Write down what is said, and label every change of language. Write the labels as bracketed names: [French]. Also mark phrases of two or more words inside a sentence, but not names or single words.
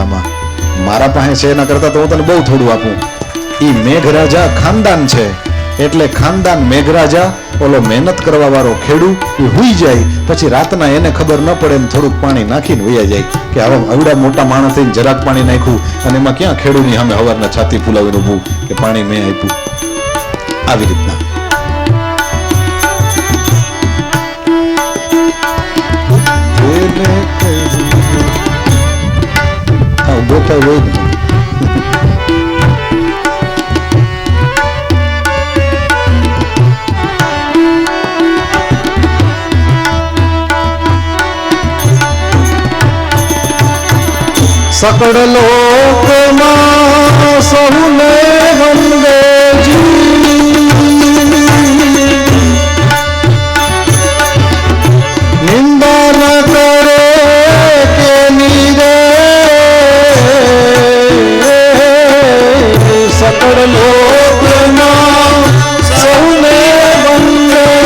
[Gujarati] આમાં મારા પાસે છે એના કરતા તો હું તને બહુ થોડું આપું. ઈ મેઘરાજા ખાનદાન છે, એટલે ખાનદાન મેઘરાજા, ઓલો મહેનત કરવા વાળો ખેડૂત એ હુઈ જાય, પછી રાતના એને ખબર ન પડે એમ થોડુંક પાણી નાખીને વયા જાય કે હવે આવડા મોટા માણસ થઈને જરાક પાણી નાખ્યું, અને એમાં ક્યાં ખેડૂતની સામે હવારના છાતી ફૂલાવીને ઊભું કે પાણી મેં આપ્યું. આવી રીતના ગોઠાય હોય ને. સકળ લોક માં સહુને વંદે જી, નિંદા ન કરે કે નીરે. સકળ લોક માં સહુને વંદે